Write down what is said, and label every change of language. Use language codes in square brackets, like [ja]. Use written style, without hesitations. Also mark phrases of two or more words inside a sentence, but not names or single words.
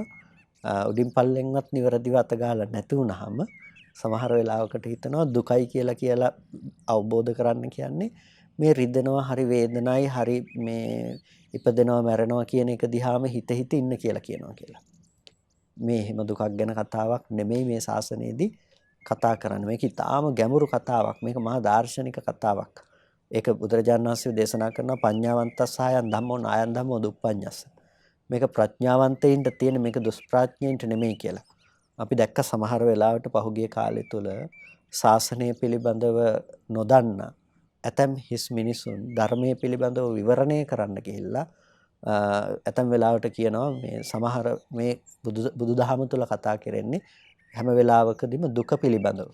[si] උඩින් පල්ලෙන්වත් නිවැරදිව අතගාලා නැති වුනහම සමහර වෙලාවකට හිතනවා දුකයි කියලා අවබෝධ කරන්න කියන්නේ මේ රිදෙනවා, හරි වේදනයි, හරි මේ ඉපදෙනවා මැරෙනවා කියන එක දිහාම හිත ඉන්න කියලා කියනවා කියලා. මේ එහෙම දුකක් ගැන කතාවක් නෙමෙයි මේ ශාසනයේදී කතා කරන්නේ. මේක ඊටාම ගැඹුරු කතාවක්. මේක මහා දාර්ශනික කතාවක්. ඒක බුදුරජාණන් වහන්සේ දේශනා කරන [pi] පඤ්ඤාවන්තස්සායන් ධම්මෝ නායන් ධම්මෝ දුප්පඤ්ඤස්ස. [si] මේක ප්‍රඥාවන්තයින්ට තියෙන, මේක දුෂ්ප්‍රඥයින්ට නෙමෙයි කියලා. අපි දැක්ක සමහර වෙලාවට පහුගිය කාලය තුල ශාසනය පිළිබඳව නොදන්න ඇතම් හිස් මිනිසුන් ධර්මයේ පිළිබඳව විවරණය කරන්න ගිහිල්ලා ඇතම් වෙලාවට කියනවා මේ සමහර මේ බුදුදහම තුල කතා කරන්නේ හැම වෙලාවකදීම දුක පිළිබඳව.